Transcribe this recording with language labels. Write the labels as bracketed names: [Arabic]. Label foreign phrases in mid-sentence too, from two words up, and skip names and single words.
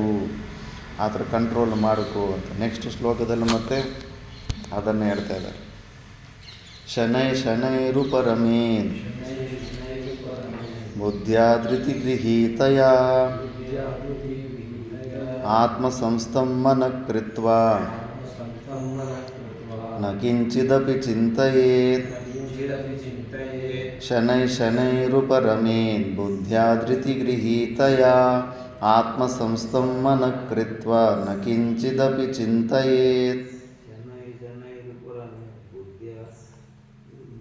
[Kannada] ಆ ಥರ ಕಂಟ್ರೋಲ್ ಮಾಡಿಕೋ ಅಂತ ನೆಕ್ಸ್ಟ್ ಶ್ಲೋಕದಲ್ಲಿ ಮತ್ತೆ ಅದನ್ನೇ ಹೇಳ್ತಾ ಇದ್ದಾರೆ. [Sanskrit] ಶನೈರುಪರಮೇನ್ ಬುದ್ಧ್ಯಾಧೃತಿ ಗೃಹೀತಯ ಆತ್ಮಸಂಸ್ಥಂ ಮನಃ ಕೃತ್ವಾ ನ ಕಿಂಚಿದಪಿ ಚಿಂತಯೇತ್. ಶನೈರುಪರಮೇನ್ ಬುದ್ಧ್ಯಾಧೃತಿ ಗೃಹೀತಯ ಆತ್ಮಸಂಸ್ಥಂ ಮನಃ ಕೃತ್ವಾ ನ ಕಿಂಚಿದಪಿ ಚಿಂತಯೇತ್.